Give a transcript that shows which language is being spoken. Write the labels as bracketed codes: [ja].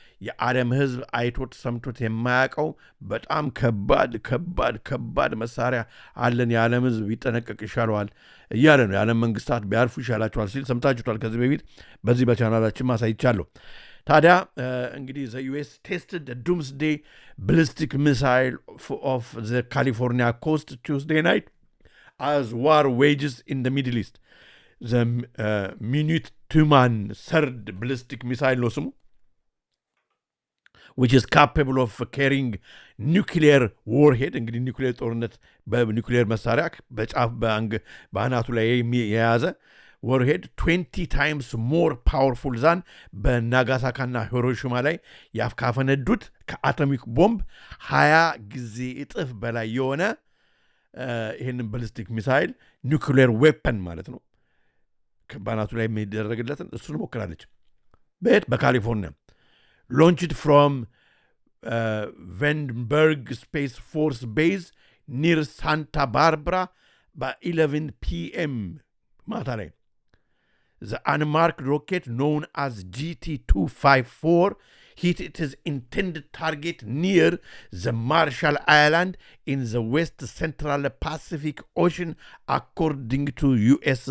[am] የዓለም ሕዝብ አይቶት ሰምቶት የማያውቀው በጣም ከባድ መሳሪያ አለን፣ የዓለም ሕዝብ ቢጠነቀቅ ይሻለዋል እያለ ነው። የዓለም መንግስታት ቢያርፉ ይሻላቸዋል ሲል ሰምታችሁታል። ከዚህ በፊት በዚህ በቻናላችን ማሳይቻለሁ። ታዲያ እንግዲህ [en] ዘ ዩኤስ ቴስትድ ዱምስዴይ ballistic missile of the California coast Tuesday night as war wages in the Middle East. The Minuteman third ballistic missile [am] ነው ስሙ, [en] which is capable of carrying nuclear warhead. [am] እንግዲህ ኒውክሌር ጦርነት በኒውክሌር መሳሪያ በጫፍ በአናቱ ላይ የያዘ [en] warhead 20 times more powerful than [am] በናጋሳካና ሂሮሺማ ላይ ያካፈነዱት ከአቶሚክ ቦምብ 20 ጊዜ እጥፍ በላይ የሆነ ይህንን ባሊስቲክ ሚሳይል ኒውክሌር ዌፐን ማለት ነው በአናቱ ላይ የሚደረግለትን እሱን ሞክራለች። በካሊፎርኒያ [en] launched from Vandenberg Space Force Base near Santa Barbara by 11 p.m. [am] ማታ ላይ [en] The unmarked rocket known as GT-254 hit its intended target near the Marshall Island in the West Central Pacific Ocean, according to U.S.